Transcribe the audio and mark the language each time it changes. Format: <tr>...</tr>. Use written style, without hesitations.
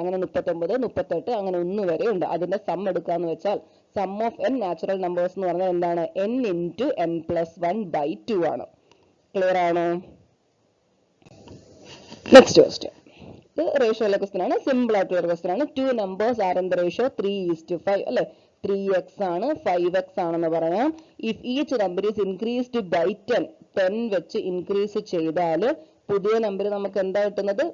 <ml>അങ്ങനെ 39 38 അങ്ങനെ 1 വരെ ഉണ്ട്. അതിന്റെ സം എടുക്കാന്ന് വെച്ചാൽ some of n natural numbers എന്ന് പറഞ്ഞാൽ എന്താണ്? n × n + 1/2 ആണ്. ക്ലിയർ ആണോ? Next question. ഇത് റേഷ്യോയിലെ ക്വസ്റ്റ്യൻ ആണ്, സിമ്പിൾ ആയിട്ടുള്ള ഒരു ക്വസ്റ്റ്യൻ ആണ്.</ml> <en>2 numbers are in the ratio 3:5 അല്ലെ.</en> <ml>3x ആണ്, 5x ആണെന്ന് പറയാം.</ml> <en>if each number is increased by 10</en> <ml>വെച്ച് ഇൻക്രീസ് ചെയ്താൽ പുതിയ നമ്പർ നമുക്ക് എന്താ കിട്ടുന്നത്?</ml>